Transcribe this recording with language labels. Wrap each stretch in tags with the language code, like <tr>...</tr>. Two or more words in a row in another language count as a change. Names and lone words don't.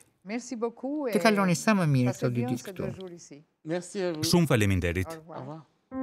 <sq>Të kaloni sa më mirë këto 2 ditë këtu.</sq> <fr>Merci à vous.</fr> <sq>Shumë faleminderit.</sq> <fr>Au revoir.</fr>